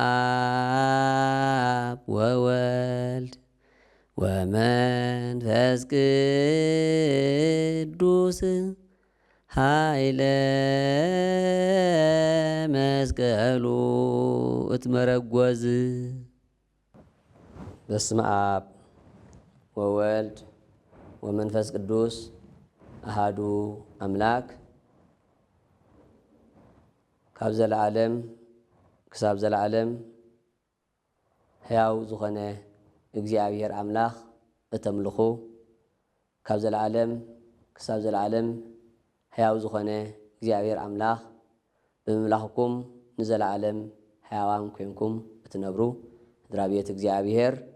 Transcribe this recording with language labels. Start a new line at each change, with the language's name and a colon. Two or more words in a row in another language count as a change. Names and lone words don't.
Geez: አብ ወወልድ ወመንፈስ ቅዱስ ኃይለ
Tigrinya: መስቀሉ እትመረጐዝ።
Geez: በስመ አብ ወወልድ ወመንፈስ ቅዱስ አሃዱ አምላክ።
Tigrinya: ካብ ዘለዓለም ክሳብ ዘለዓለም ሕያው ዝኾነ እግዚአብሔር አምላኽ እተምልኹ፣ ካብ ዘለዓለም ክሳብ ዘለዓለም ሕያው ዝኾነ እግዚአብሔር አምላኽ ብምምላኽኩም ንዘለዓለም ሕያዋን ኮይንኩም እትነብሩ ድራቤት እግዚአብሔር